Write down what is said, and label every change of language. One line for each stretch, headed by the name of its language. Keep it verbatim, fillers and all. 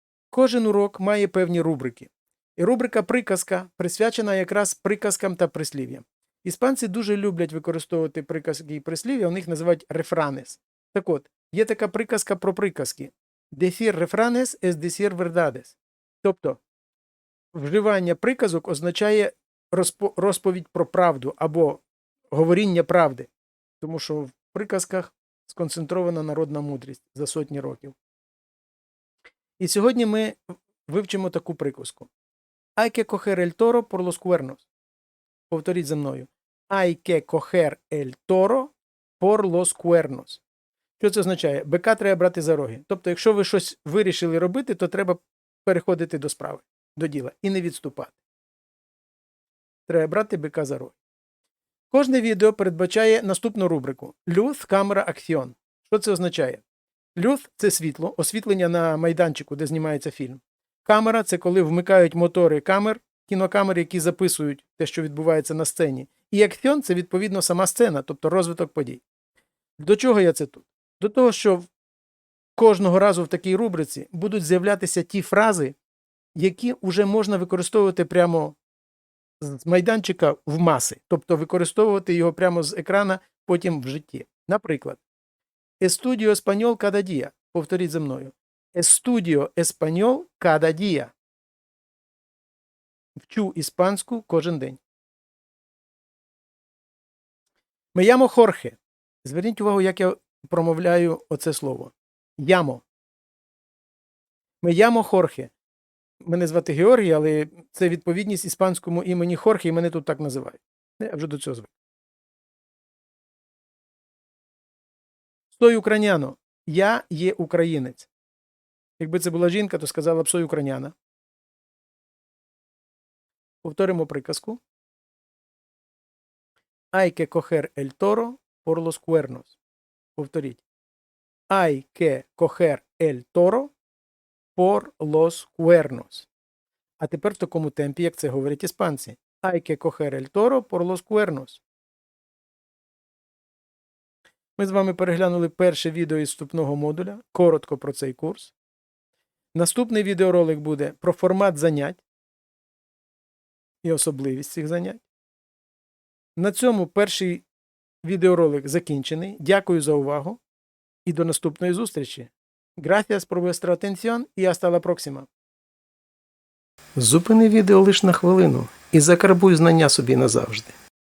Ukrainian: Кожен урок має певні рубрики. І рубрика приказка присвячена якраз приказкам та прислів'ям. Іспанці дуже люблять використовувати приказки і прислів'я, у них називають рефранес. Так от, є така приказка про приказки.
Spanish: Decir refranes es decir verdades.
Ukrainian: Тобто, вживання приказок означає розпо- розповідь про правду або говоріння правди, тому що в приказках сконцентрована народна мудрість за сотні років. І сьогодні ми вивчимо таку приказку.
Spanish: Hay que coger el toro por los cuernos.
Ukrainian: Повторіть за мною.
Spanish: Hay que coger el toro por los cuernos.
Ukrainian: Що це означає? Бика треба брати за роги. Тобто, якщо ви щось вирішили робити, то треба переходити до справи, до діла і не відступати. Треба брати бика за роги. Кожне відео передбачає наступну рубрику «Люз, камера, акціон». Що це означає? Люз – це світло, освітлення на майданчику, де знімається фільм. Камера – це коли вмикають мотори камер, кінокамер, які записують те, що відбувається на сцені. І акціон – це, відповідно, сама сцена, тобто розвиток подій. До чого я це тут? До того, що в- кожного разу в такій рубриці будуть з'являтися ті фрази, які вже можна використовувати прямо з майданчика в маси, тобто використовувати його прямо з екрана потім в житті.
Spanish: Наприклад, Estudio español cada día.
Ukrainian: Повторіть за мною.
Spanish: Estudio español cada día.
Ukrainian: Вчу іспанську кожен день.
Spanish: Me llamo Jorge.
Ukrainian: Зверніть увагу, як я промовляю оце слово.
Spanish: Ямо. Me llamo Jorge.
Ukrainian: Мене звати Георгій, але це відповідність іспанському імені Хорхе, і мене тут так називають. Ну, я вже до цього звик.
Spanish: Сой україняно.
Ukrainian: Я є українець. Якби це була жінка, то сказала б
Spanish: сой україняна.
Ukrainian: Повторимо приказку.
Spanish: Hay que coger el toro por los cuernos.
Ukrainian: Повторіть.
Spanish: Hay que coger el toro por los cuernos.
Ukrainian: А тепер в такому темпі, як це говорять іспанці.
Spanish: Hay que coger el toro por los cuernos.
Ukrainian: Ми з вами переглянули перше відео із вступного модуля. Коротко про цей курс. Наступний відеоролик буде про формат занять і особливість цих занять. На цьому перший відеоролик закінчений. Дякую за увагу і до наступної зустрічі.
Spanish: Gracias por vuestra atención y hasta la próxima.
Ukrainian: Зупини відео лиш на хвилину і закарбуй знання собі назавжди.